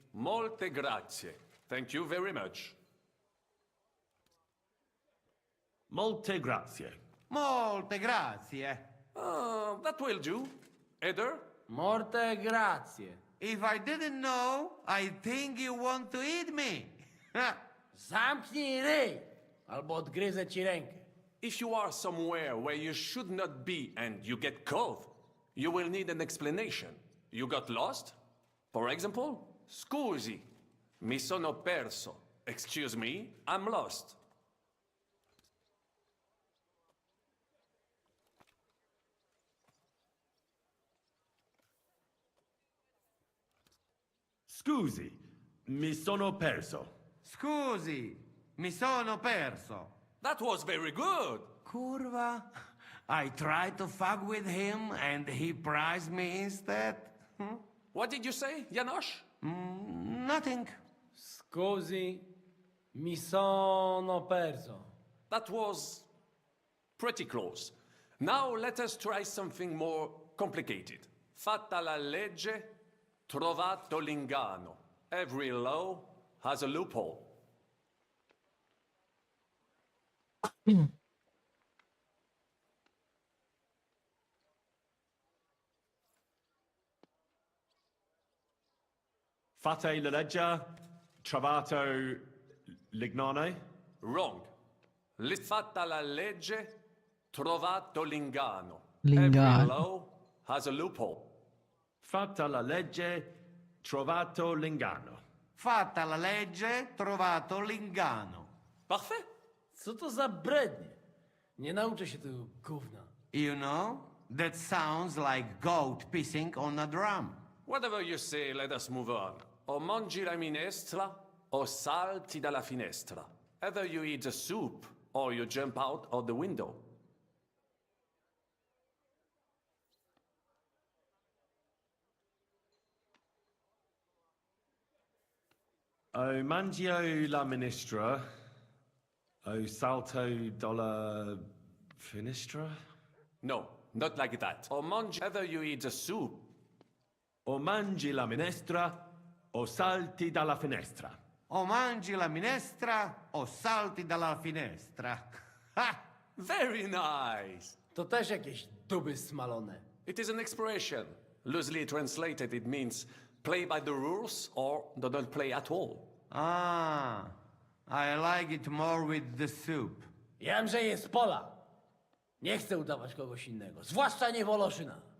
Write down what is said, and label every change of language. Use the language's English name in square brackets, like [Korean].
[Italian] Molte grazie. [English] Thank you very much. [Italian] Molte grazie. Molte grazie. [English] That will do. Eder? [Italian] Morte grazie. [English] If I didn't know, I think you want to eat me. [Polish] Zamknij ryj, albo odgryzę ci rękę. [English] If you are somewhere where you should not be and you get caught, you will need an explanation. You got lost? For example, [Italian] scusi, mi sono perso. [English] Excuse me, I'm lost. [Italian] Scusi, mi sono perso. Scusi, mi sono perso. [English] That was very good. [Italian] Curva. [English] I tried to fuck with him and he prized me instead. What did you say, Janosch? Nothing. [Italian] Scusi, mi sono perso. [English] That was pretty close. Now let us try something more complicated. [Italian] Fatta la legge, trovato l'inganno. [English] Every law has a loophole. [Italian] Fate la legge, trovato l'inganno. [English] Wrong. [Italian] Fatta la legge, trovato l'inganno. L'inganno. [English] Every law has a loophole. [Italian] Fatta la legge, trovato l'inganno. Fatta la legge, trovato l'inganno. [French] Parfait. [Polish] Co to za brednie? Nie nauczę się tego gówna. [English] You know, that sounds like goat pissing on a drum. Whatever you say, let us move on. [Italian] O mangi la minestra, o salti dalla finestra. [English] Either you eat the soup, or you jump out of the window. [Italian] O mangio la ministra, o salto dalla finestra? [English] No, not like that. [Italian] O mangi, [English] either you eat the soup. [Italian] O mangi la minestra, o salti dalla finestra. O mangi la minestra, o salti dalla finestra. Ha! [English] Very nice. [Polish] To też jakieś duby smalone. [English] It is an expression. Loosely translated, it means play by the rules or do not play at all. Ah, I like it more with the soup. [Polish] Jem, że jest pola. Nie chcę udawać kogoś innego, zwłaszcza nie Woloszyna.